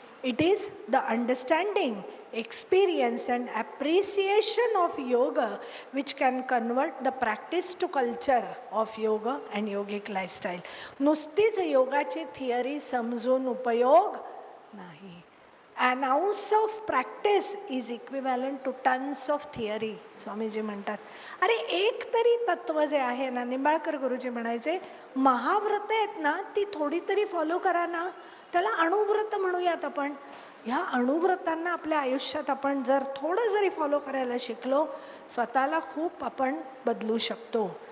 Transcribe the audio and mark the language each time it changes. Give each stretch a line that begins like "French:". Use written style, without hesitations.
English: It is the understanding, experience and appreciation of yoga which can convert the practice to culture of yoga and yogic lifestyle.
Marathi: नुसतीच योगाची theory समजून उपयोग नाही.
English: An ounce of practice is equivalent to tons of theory,
Marathi: Swamiji म्हणतात. अरे एक तरी तत्व जे आहे ना, निंबाळकर गुरुजी म्हणायचे, महाव्रत आहेत ना, ती थोडी तरी फॉलो करा ना. त्याला अणुव्रत म्हणूयात आपण. ह्या अणुव्रतांना आपल्या आयुष्यात आपण जर थोडं जरी फॉलो करायला शिकलो, स्वतःला खूप आपण बदलू शकतो.